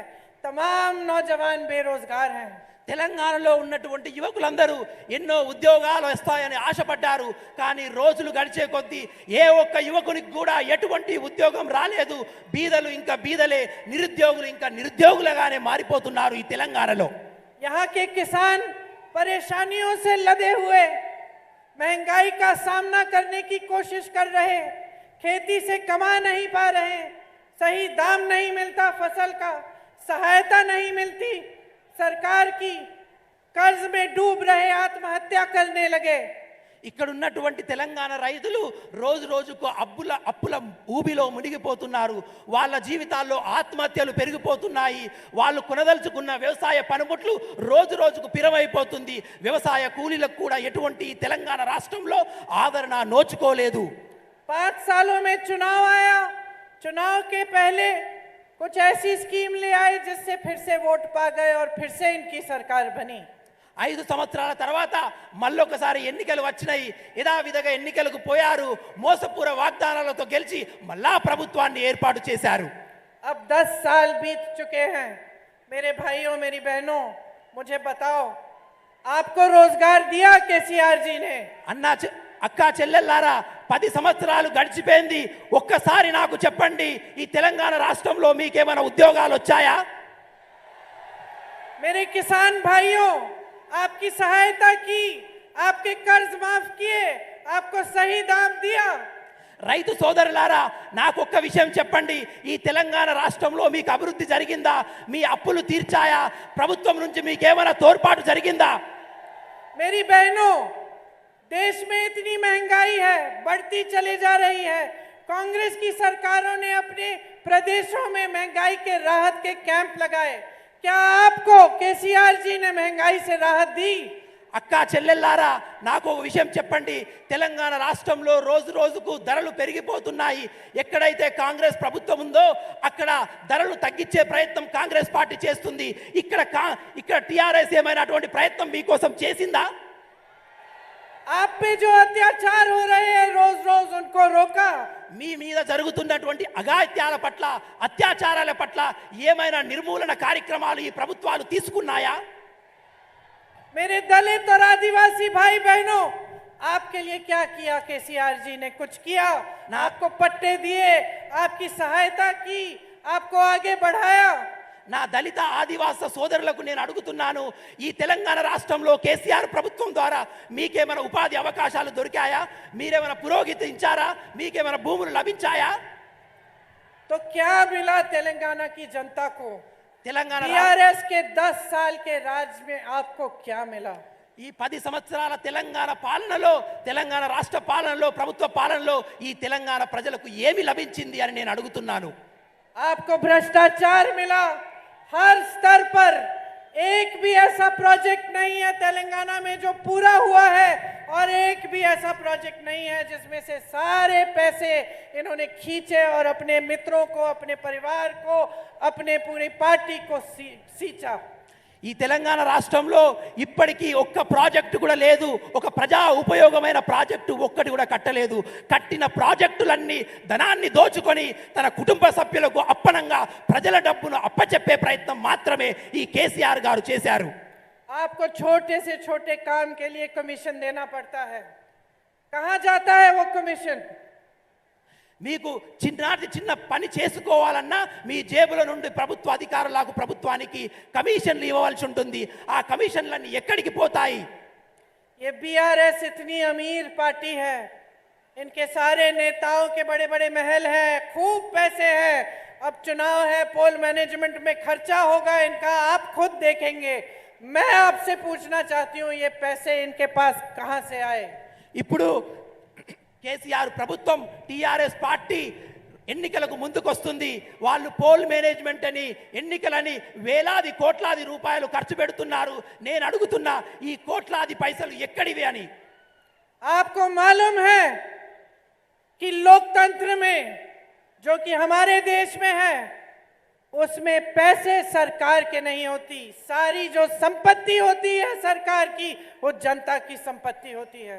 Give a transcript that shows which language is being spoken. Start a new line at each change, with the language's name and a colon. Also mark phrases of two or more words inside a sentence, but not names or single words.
Hindi: तमाम नौजवान बेरोजगार हैं।
Telugu: తెలంగాణలో ఉన్నటువంటి యువకులందరూ ఎన్నో ఉద్యోగాలు వస్తాయని ఆశపడ్డారు. కానీ రోజులు గడిచే కొద్దీ ఏ ఒక్క యువకునికి కూడా ఎటువంటి ఉద్యోగం రాలేదు. బీదలు ఇంకా బీదలే, నిరుద్యోగులు ఇంకా నిరుద్యోగులుగానే మారిపోతున్నారు ఈ తెలంగాణలో.
Hindi: यहाँ के किसान परेशानियों से लदे हुए महंगाई का सामना करने की कोशिश कर रहे, खेती से कमा नहीं पा रहे, सही दाम नहीं मिलता, फसल का सहायता नहीं मिलती, सरकार की कर्ज में डूब रहे, आत्महत्या करने लगे।
Telugu: ఇక్కడ ఉన్నటువంటి తెలంగాణ రైతులు రోజు రోజుకు అప్పుల ఊబిలో మునిగిపోతున్నారు. వాళ్ళ జీవితాల్లో ఆత్మహత్యలు పెరిగిపోతున్నాయి. వాళ్ళు కొనదలుచుకున్న వ్యవసాయ పనిముట్లు రోజు రోజుకు పిరమైపోతుంది. వ్యవసాయ కూలీలకు కూడా ఎటువంటి తెలంగాణ రాష్ట్రంలో ఆదరణ నోచుకోలేదు.
Hindi: 5 सालों में चुनाव आया, चुनाव के पहले कुछ ऐसी स्कीम ले आए जिससे फिर से वोट पा गए और फिर से इनकी सरकार बनी।
Telugu: 5 సంవత్సరాల తర్వాత మళ్ళొకసారి ఎన్నికలు వచ్చినాయి. యథావిధిగా ఎన్నికలకు పోయారు. మోసపూర వాగ్దానాలతో గెలిచి మళ్ళా ప్రభుత్వాన్ని ఏర్పాటు చేశారు.
Hindi: अब 10 साल बीत चुके हैं। मेरे भाइयों, मेरी बहनों, मुझे बताओ, आपको रोजगार दिया केसीआर जी ने?
Telugu: అక్కా చెల్లెల్లారా, 10 సంవత్సరాలు గడిచిపోయింది. ఒక్కసారి నాకు చెప్పండి, ఈ తెలంగాణ రాష్ట్రంలో మీకేమైనా ఉద్యోగాలు వచ్చాయా?
Hindi: मेरे किसान भाइयों, आपकी सहायता की, आपके कर्ज माफ किए, आपको सही दाम दिया।
Telugu: రైతు సోదరులారా, నాకు ఒక్క విషయం చెప్పండి, ఈ తెలంగాణ రాష్ట్రంలో మీకు అభివృద్ధి జరిగిందా? మీ అప్పులు తీర్చాయా? ప్రభుత్వం నుంచి మీకేమైనా తోడ్పాటు జరిగిందా?
Hindi: मेरी बहनों, देश में इतनी महंगाई है, बढ़ती चली जा रही है। कांग्रेस की सरकारों ने अपने प्रदेशों में महंगाई के राहत के कैंप लगाए। क्या आपको केसीआर जी ने महंगाई से राहत दी?
Telugu: అక్కా చెల్లెల్లారా, నాకు ఒక విషయం చెప్పండి. తెలంగాణ రాష్ట్రంలో రోజు రోజుకు ధరలు పెరిగిపోతున్నాయి. ఎక్కడైతే కాంగ్రెస్ ప్రభుత్వం ఉందో అక్కడ ధరలు తగ్గించే ప్రయత్నం కాంగ్రెస్ పార్టీ చేస్తుంది. ఇక్కడ టిఆర్ఎస్ ఏమైనా అటువంటి ప్రయత్నం మీకోసం చేసిందా?
Hindi: आप पे जो अत्याचार हो रहे हैं, रोज रोज उनको रोका?
Telugu: మీ మీద జరుగుతున్నటువంటి అఘాయిత్యాల పట్ల, అత్యాచారాల పట్ల ఏమైనా నిర్మూలన కార్యక్రమాలు ఈ ప్రభుత్వాలు తీసుకున్నాయా?
Hindi: मेरे दलित और आदिवासी भाई बहनों, आपके लिए क्या किया केसीआर जी ने? कुछ किया ना? आपको पट्टे दिए, आपकी सहायता की, आपको आगे बढ़ाया?
Telugu: నా దళిత ఆదివాస సోదరులకు నేను అడుగుతున్నాను, ఈ తెలంగాణ రాష్ట్రంలో కేసీఆర్ ప్రభుత్వం ద్వారా మీకేమైనా ఉపాధి అవకాశాలు దొరికాయా? మీరేమైనా పురోగతించారా? మీకేమైనా భూములు లభించాయా?
Hindi: तो क्या मिला तेलंगाना की जनता को?
Telugu: తెలంగాణ
Hindi: टीआरएस के 10 साल के राज में आपको क्या मिला?
Telugu: ఈ 10 సంవత్సరాల తెలంగాణ పాలనలో, తెలంగాణ రాష్ట్ర పాలనలో, ప్రభుత్వ పాలనలో ఈ తెలంగాణ ప్రజలకు ఏమి లభించింది అని నేను అడుగుతున్నాను.
Hindi: आपको भ्रष्टाचार मिला हर स्तर पर। एक भी ऐसा प्रोजेक्ट नहीं है तेलंगाना में जो पूरा हुआ है, और एक भी ऐसा प्रोजेक्ट नहीं है जिसमें से सारे पैसे इन्होंने खींचे और अपने मित्रों को, अपने परिवार को, अपने पूरी पार्टी को सींचा।
Telugu: ఈ తెలంగాణ రాష్ట్రంలో ఇప్పటికీ ఒక్క ప్రాజెక్టు కూడా లేదు. ఒక ప్రజా ఉపయోగమైన ప్రాజెక్టు ఒక్కటి కూడా కట్టలేదు. కట్టిన ప్రాజెక్టులన్నీ ధనాన్ని దోచుకొని తన కుటుంబ సభ్యులకు అప్పనంగా ప్రజల డబ్బును అప్పచెప్పే ప్రయత్నం మాత్రమే ఈ కేసీఆర్ గారు చేశారు.
Hindi: आपको छोटे से छोटे काम के लिए कमीशन देना पड़ता है. कहाँ जाता है वो कमीशन?
Telugu: మీకు చిన్న పని చేసుకోవాలన్నా మీ జేబుల నుండి ప్రభుత్వ అధికారులకు ప్రభుత్వానికి కమిషన్లు ఇవ్వవలసి ఉంటుంది. ఆ కమిషన్లన్నీ ఎక్కడికి పోతాయి?
Hindi: ये बीआरएस इतनी अमीर पार्टी है, इनके सारे नेताओं के बड़े बड़े महल हैं, खूब पैसे हैं. अब चुनाव है,
English: poll management
Hindi: में खर्चा होगा इनका, आप खुद देखेंगे. मैं आपसे पूछना चाहती हूँ, ये पैसे इनके पास कहाँ से आए?
Telugu: ఇప్పుడు కేసీఆర్ ప్రభుత్వం టీఆర్ఎస్ పార్టీ ఎన్నికలకు ముందుకొస్తుంది. వాళ్ళు
English: poll management
Telugu: అని ఎన్నికలని వేలాది కోట్లాది రూపాయలు ఖర్చు పెడుతున్నారు. నేను అడుగుతున్నా ఈ కోట్లాది పైసలు ఎక్కడివి అని.
Hindi: आपको मालूम है कि लोकतंत्र में जो कि हमारे देश में है उसमें पैसे सरकार के नहीं होती. सारी जो संपत्ति होती है सरकार की वो जनता की संपत्ति होती है.